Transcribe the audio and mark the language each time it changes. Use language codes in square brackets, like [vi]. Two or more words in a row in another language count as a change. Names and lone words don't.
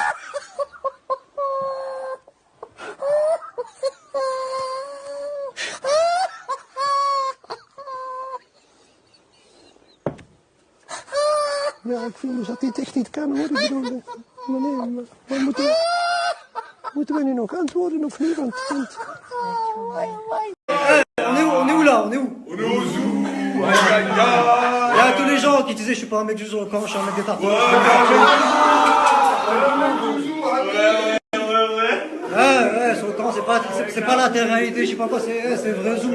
[nl] Ja, ik vind dus dat dit echt niet kan hoor. Ik bedoel, maar nee, maar moeten we nu nog antwoorden of niet? Want... [fr] On est où là? On est où? On est au zoo. Il y a tous les gens qui disaient je suis pas un mec du zoo quand je suis un mec d'État. Ouais, sur le camp, c'est pas la télé-réalité, je sais pas quoi, c'est vrai zoo.